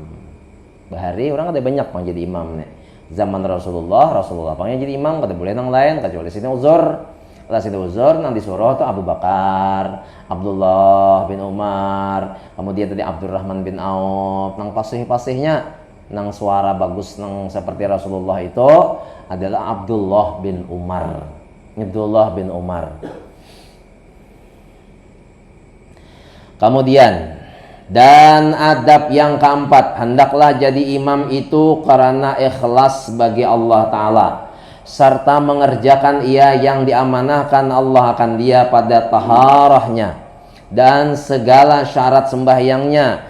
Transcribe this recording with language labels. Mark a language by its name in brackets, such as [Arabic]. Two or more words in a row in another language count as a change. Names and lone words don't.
[Banjar] Bahari orang ada banyak yang jadi imam nih. Zaman Rasulullah pengen jadi imam, kada boleh nang lain kecuali sini uzur. Lah sini uzur nang disuruh tuh Abu Bakar, Abdullah bin Umar, kemudian tadi Abdurrahman bin Auf, nang pasih-pasihnya nang suara bagus nang seperti Rasulullah itu adalah Abdullah bin Umar. [Indonesian] Kemudian dan adab yang keempat, hendaklah jadi imam itu karena ikhlas bagi Allah Ta'ala, serta mengerjakan ia yang diamanahkan Allah akan dia pada taharahnya dan segala syarat sembahyangnya.